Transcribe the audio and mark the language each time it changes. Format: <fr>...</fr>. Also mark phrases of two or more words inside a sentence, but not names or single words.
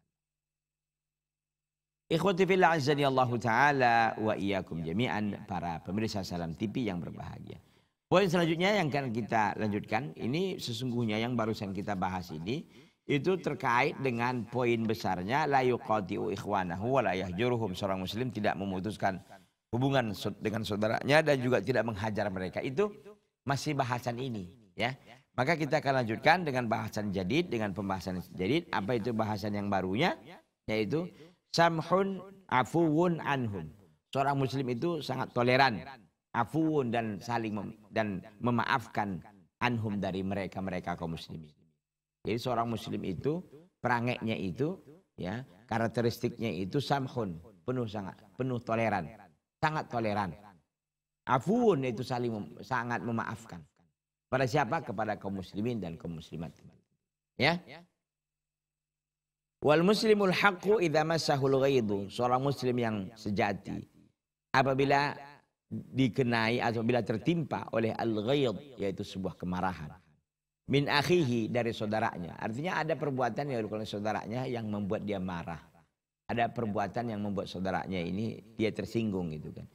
<ar>إخوتي في الله أعزني الله تعالى وإياكم جميعا,</ar> <id>para pemirsa Salam TV yang berbahagia. Poin selanjutnya yang akan kita lanjutkan, ini sesungguhnya yang barusan kita bahas ini itu terkait dengan poin besarnya</id> <ar>لا يقاطع إخوانه ولا يهجرهم.</ar> <id>Seorang muslim tidak memutuskan hubungan dengan saudaranya dan juga tidak menghajar mereka. Itu masih bahasan ini, ya. Maka kita akan lanjutkan dengan bahasan jadid, dengan pembahasan jadid. Apa itu bahasan yang barunya? Yaitu</id> <ar>سمح عفو عنهم.</ar> <id>Seorang muslim itu sangat toleran, afuwun, dan saling dan memaafkan anhum, dari mereka kaum muslimin. Jadi seorang muslim itu perangainya itu, ya, karakteristiknya itu samhun, penuh toleran, sangat toleran. Afuwun itu sangat memaafkan. Pada siapa? Kepada kaum muslimin dan kaum muslimat. Ya.</id> <ar>والمسلم الحق إذا مسه الغيظ.</ar> <id>Seorang muslim yang sejati apabila dikenai atau bila tertimpa oleh al-ghaidh, yaitu sebuah kemarahan,</id> <ar>من أخيه,</ar> <id>dari saudaranya. Artinya ada perbuatan yang dilakukan oleh saudaranya yang membuat dia marah. Ada perbuatan yang membuat saudaranya ini dia tersinggung gitu kan.</id>